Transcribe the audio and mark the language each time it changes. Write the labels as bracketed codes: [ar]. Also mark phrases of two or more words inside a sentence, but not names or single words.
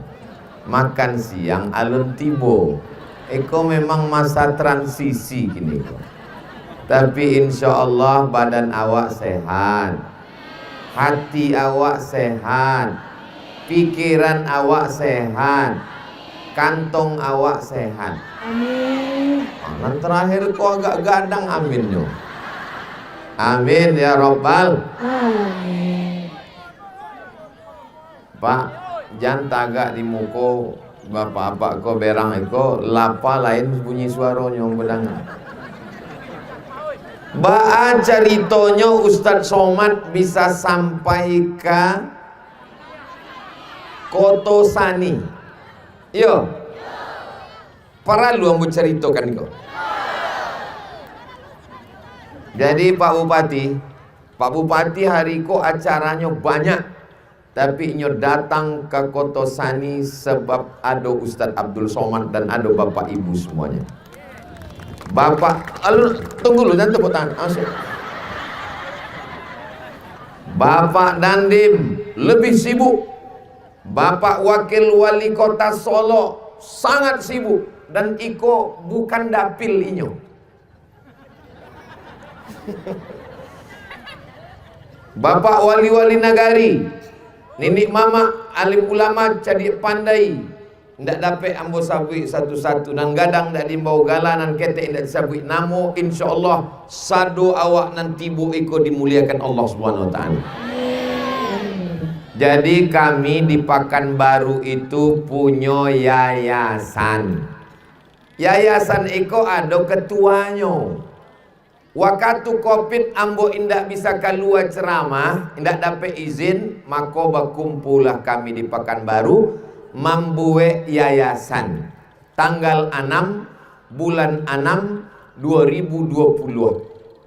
[min] Makan siang alun tibo. Iko memang masa transisi gini kok. Tapi [ar] إن شاء الله [min] badan awak sehat, hati awak sehat, pikiran awak sehat, kantong awak sehat. Amin. Yang terakhir kok agak gadang aminnya. [ar] آمين يا ربّ آمين. [min] Pak, jangan tagak di muka bapak-bapak ko berang iko lapa lain bunyi suaranya bedangan. Ba'a caritonyo Ustadz Somad bisa sampai ke Kotosani. Yo. Para lu ambo ceritakan kok. Jadi Pak Bupati hari ko acaranya banyak. Tapi nyo datang ke Kotosani sebab ada Ustadz Abdul Somad dan ada Bapak Ibu semuanya. [id] Bapak, tunggu dulu dan tepuk tangan. Bapak Dandim lebih sibuk. Bapak Wakil Wali Kota Solo sangat sibuk dan [min] iko bukan dapil inyo. [id] Bapak Wali-wali nagari, Ninik Mama alim ulama jadi pandai. [min] Ndak dapat ambo sabui satu-satu nan gadang ndak dimbau galanan ketek ndak disabui namo insyaallah sado awak nanti bu iko dimuliakan [ar] الله سبحانه وتعالى. [id] Jadi kami di Pekanbaru itu punya yayasan. [min] Yayasan iko ada ketuanya. Waktu Covid ambo indak bisa keluar ceramah, indak dapat izin, maka berkumpullah kami di Pekanbaru membuat yayasan tanggal 6 bulan 6 2020.